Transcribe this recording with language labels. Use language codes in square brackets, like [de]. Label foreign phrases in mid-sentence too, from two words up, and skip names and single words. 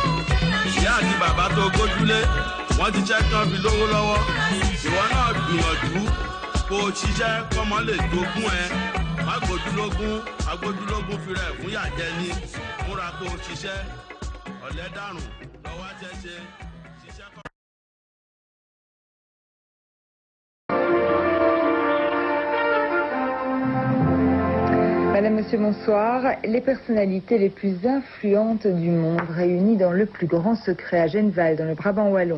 [yo] Ìyá àti bàbá tó gójúlé wọ́n ti ṣẹ́ tán fi lówó lọ́wọ́. Ìwọ náà gbìyànjú kó o ṣiṣẹ́ kọ́mọ lè jogún ẹ. Má gbójúlógún, agbójúlógún fi rẹ̀ fún yàjẹ́ ní. Múra kó o ṣiṣẹ́, ọ̀lẹ dàrùn lọ́wọ́ ṣẹ́ṣe. [fr] Madame, Monsieur, bonsoir. Les personnalités les plus influentes du monde réunies dans le plus grand secret à Genval, dans le Brabant wallon.